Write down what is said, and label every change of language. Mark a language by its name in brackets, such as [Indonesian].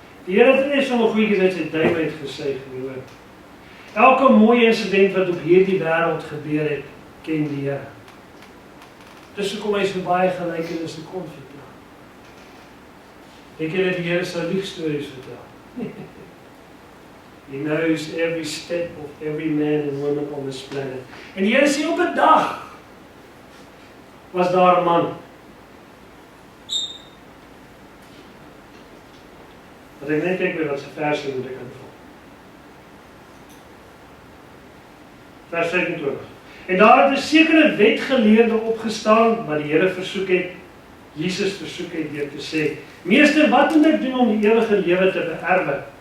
[Afrikaans] Die Here het nie sommer goedjies uit sy duim uit gesuig nie, hoor. Elke mooi insident wat op hierdie wêreld gebeur het, ken die Here. Dis hoekom hy so baie gelykenisse kon vertel. Ek het die Here se liefstories vertel. [English] He knows every step of every man and woman on this planet. [Afrikaans] En die Here sê op 'n dag was daar 'n man wat ek net kyk by wat se verse moet ek invul. Vers 25. En daar het 'n sekere wetgeleerde opgestaan wat die Here versoek het, Jesus versoek het deur te sê, Meester, wat moet ek doen om die ewige lewe te beerwe?